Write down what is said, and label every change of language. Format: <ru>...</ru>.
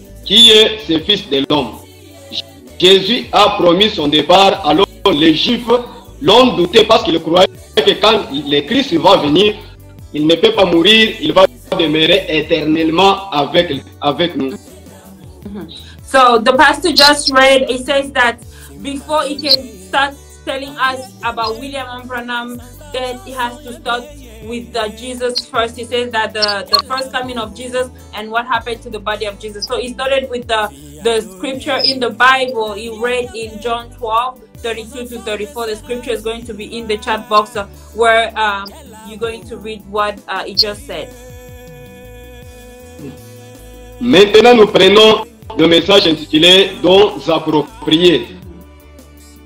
<fr>Qui est ce Fils de l'homme? Jésus a promis son départ, alors les Juifs l'ont douté parce qu'ils croyaient que quand le Christ va venir, il ne peut pas mourir, il va demeurer éternellement avec nous.</fr> <en>So the pastor just read, it says that before he can start telling us about William Branham, that he has to start with Jesus first. He says that the first coming of Jesus and what happened to the body of Jesus. So he started with the scripture in the Bible. He read in John 12:32 to 34. The scripture is going to be in the chat box where you're going to read what he just said.</en> <fr>Maintenant, nous prenons le message intitulé « Dons appropriés ».</fr>